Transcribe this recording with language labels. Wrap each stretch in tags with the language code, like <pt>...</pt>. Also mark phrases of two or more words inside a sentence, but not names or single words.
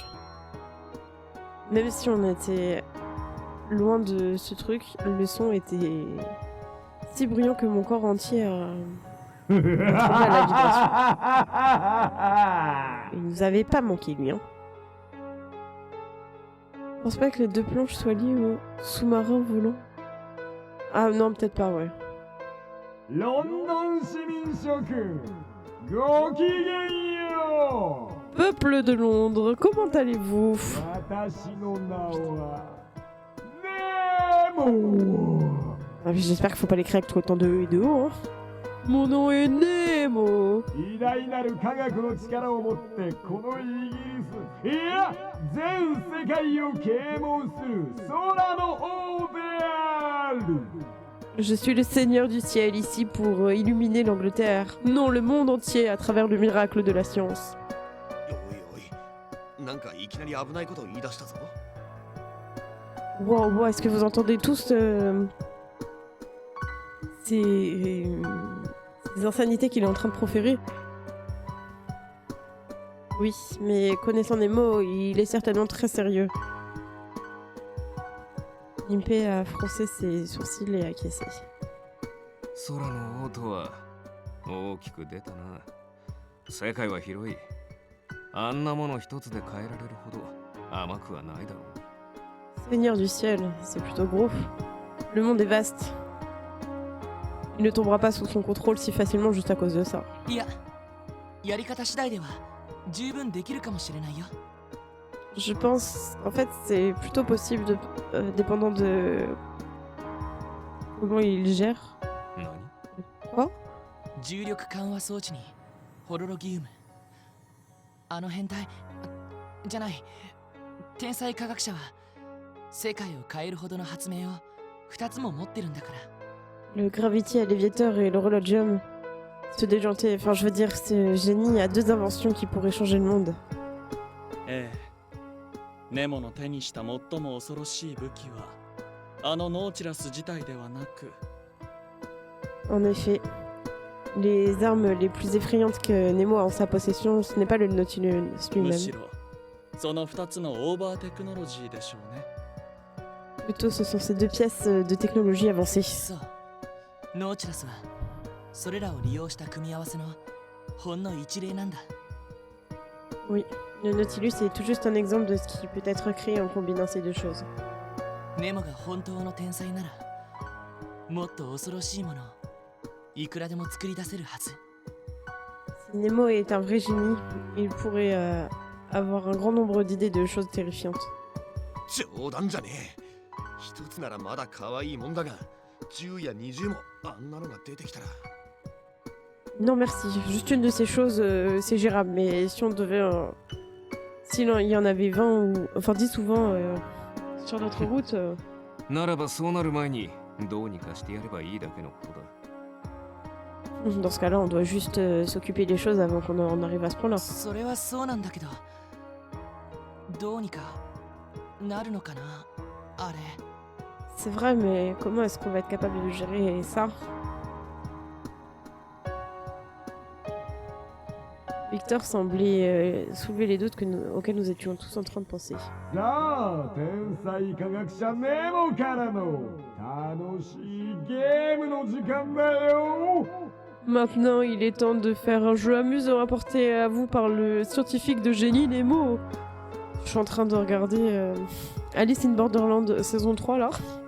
<fr>Même si on était loin de ce truc, le son était si bruyant que mon corps entier a tremblé à la vibration. Il nous avait pas manqué, lui. Hein. Je pense pas que les deux planches soient liées au sous-marin volant. Ah non, peut-être pas, ouais.</fr> <ja>London 市民諸君、ごきげんよう。</ja> <fr>Peuple de Londres, comment allez-vous?</fr> <ja>私の名はネモ。</ja> <fr>Ah, j'espère qu'il faut pas l'écrire avec autant de E et de O. Hein. Mon nom est Nemo.</fr> <ja>偉大なる科学の力を持ってこのイギリス、いや全世界を啓蒙する空の王である。</ja> <fr>Je suis le seigneur du ciel ici pour illuminer l'Angleterre, non le monde entier à travers le miracle de la science.</fr> <ja>おいおい、なんかいきなり危ないことを言い出したぞ。</ja> <fr>Wow, est-ce que vous entendez tous ces insanités qu'il est en train de proférer? Oui, mais connaissant Nemo, il est certainement très sérieux. Impé a froncé ses sourcils et a acquiescé.</fr> <ja>空の王とは大きく出たな。世界は広い。あんなもの一つで変えられるほど甘くはないだろう。</ja> <fr>Seigneur du ciel, c'est plutôt gros. Le monde est vaste. Il ne tombera pas sous son contrôle si facilement juste à cause de ça.</fr> <ja>いや、やり方次第では十分できるかもしれないよ。</ja> <fr>Je pense, en fait, c'est plutôt possible, dépendant de comment il gère.</fr> <ja>何？</ja> <fr>Quoi?</fr> <ja>重力緩和装置にホロロギウム。あの変態じゃない、天才科学者は世界を変えるほどの発明を2つも持ってるんだから。</ja> <fr>Le Gravity Alleviator et l'Horologium. Se déjanter, enfin je veux dire, ce génie a deux inventions qui pourraient changer le monde.</fr> <ja>ええ、ネモの手にした最も恐ろしい武器はあのノーチラス自体ではなく。</ja> <fr>En effet, les armes les plus effrayantes que Nemo a en sa possession, ce n'est pas le Nautilus</fr> <ja>む</ja> <fr>lui-même.</fr> <ja>しろその2つのオーバーテクノロジーでしょうね。</ja> <fr>Plutôt, ce sont ces deux pièces de technologie avancée.</fr> <ja>そう、ノーチラスはそれらを利用した組み合わせのほんの一例なんだ。</ja> <fr>Oui, Le Nautilus est tout juste un exemple de ce qui peut être créé en combinant ces deux choses.</fr> <ja>ネモが本当の天才ならもっと恐ろしいものをいくらでも作り出せるはず。</ja> <fr>Si Nemo est un vrai génie, il pourrait avoir un grand nombre d'idées de choses terrifiantes.</fr> <ja>冗談じゃねえ。一つならまだ可愛いもんだが、10や20もあんなのが出てきたら。</ja> <fr>Non merci, juste une de ces choses, c'est gérable, mais si on devait... S'il y en avait 20 ou... Enfin 10 ou 20 sur notre route...</fr> <ja>ならばそうなる前にどうにかしてやればいいだけのことだ。</ja> <fr>Dans ce cas-là, on doit juste s'occuper des choses avant qu'on en arrive à ce point-là.</fr> <ja>それはそうなんだけど、どうにかなるのかな、あれ。</ja> <fr>C'est vrai, mais comment est-ce qu'on va être capable de gérer ça? Victor semblait soulever les doutes auxquels nous étions tous en train de penser.</fr> <ja>さあ天才科学者ネモからの楽しいゲームの時間だよ。</ja> <fr>Maintenant, il est temps de faire un jeu amusant apporté à vous par le scientifique de génie Nemo. Je suis en train de regarder Alice in Borderland saison 3 là.</fr>